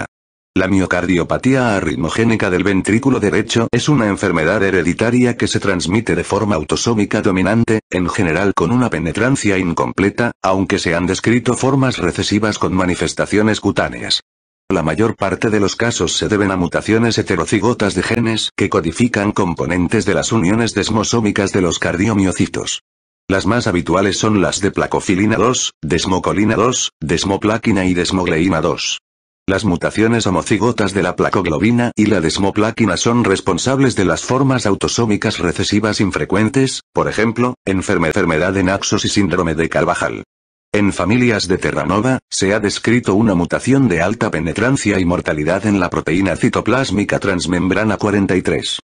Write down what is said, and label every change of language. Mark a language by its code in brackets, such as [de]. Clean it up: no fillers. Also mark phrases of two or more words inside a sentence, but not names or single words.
[es] La miocardiopatía arritmogénica del ventrículo derecho es una enfermedad hereditaria que se transmite de forma autosómica dominante, en general con una penetrancia incompleta, aunque se han descrito formas recesivas con manifestaciones cutáneas. La mayor parte de los casos se deben a mutaciones heterocigotas de genes que codifican componentes de las uniones desmosómicas de los cardiomiocitos. Las más habituales son las de placofilina 2, desmocolina 2, desmoplaquina y desmogleína 2. Las mutaciones homocigotas de la placoglobina y la desmoplaquina son responsables de las formas autosómicas recesivas infrecuentes, por ejemplo, enfermedad de Naxos y síndrome de Carvajal. En familias de Terranova, se ha descrito una mutación de alta penetrancia y mortalidad en la proteína citoplásmica transmembrana 43.